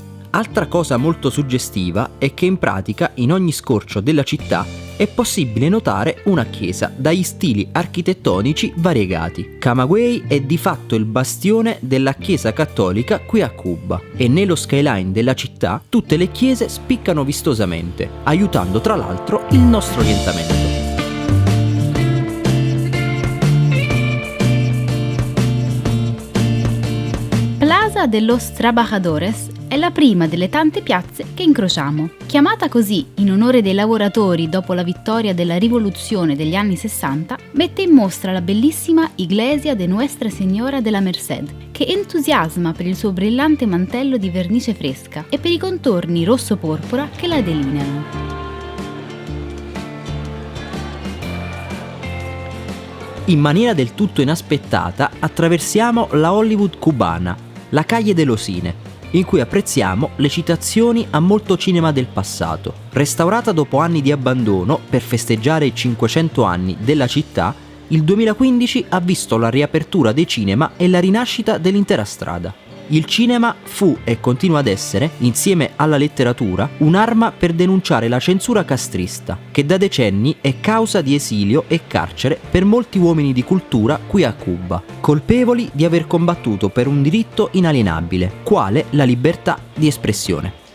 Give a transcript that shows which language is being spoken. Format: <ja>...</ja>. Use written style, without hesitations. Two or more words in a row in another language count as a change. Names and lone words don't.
<it>Altra cosa molto suggestiva è che in pratica in ogni scorcio della città è possibile notare una chiesa dagli stili architettonici variegati. Camagüey è di fatto il bastione della chiesa cattolica qui a Cuba e nello skyline della città tutte le chiese spiccano vistosamente, aiutando tra l'altro il nostro orientamento. Plaza de los Trabajadores è la prima delle tante piazze che incrociamo. Chiamata così in onore dei lavoratori dopo la vittoria della rivoluzione degli anni 60, mette in mostra la bellissima Iglesia de Nuestra Señora de la Merced, che entusiasma per il suo brillante mantello di vernice fresca e per i contorni rosso-porpora che la delineano. In maniera del tutto inaspettata attraversiamo la Hollywood cubana, la Calle de los Cine, in cui apprezziamo le citazioni a molto cinema del passato. Restaurata dopo anni di abbandono per festeggiare i 500 anni della città, il 2015 ha visto la riapertura dei cinema e la rinascita dell'intera strada. Il cinema fu e continua ad essere, insieme alla letteratura, un'arma per denunciare la censura castrista, che da decenni è causa di esilio e carcere per molti uomini di cultura qui a Cuba, colpevoli di aver combattuto per un diritto inalienabile, quale la libertà di espressione.</it>